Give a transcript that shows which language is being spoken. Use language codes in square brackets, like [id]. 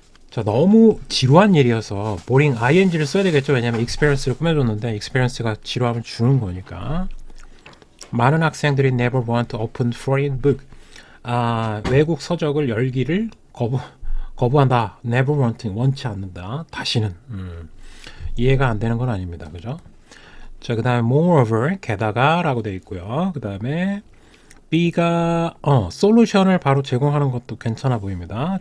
[ko] 자, 너무 지루한 일이어서 boring ing를 써야 되겠죠. 왜냐하면 experience를 꾸며줬는데 experience가 지루함을 주는 거니까. 많은 학생들이 [en] never want to open foreign book. [ko] 외국 서적을 열기를 거부한다. never want, 원치 않는다. 다시는. 이해가 안 되는 건 아닙니다. 그죠? 자, 그 다음에 moreover, 게다가 라고 되어 있고요. 그 다음에 B가 솔루션을 바로 제공하는 것도 괜찮아 보입니다.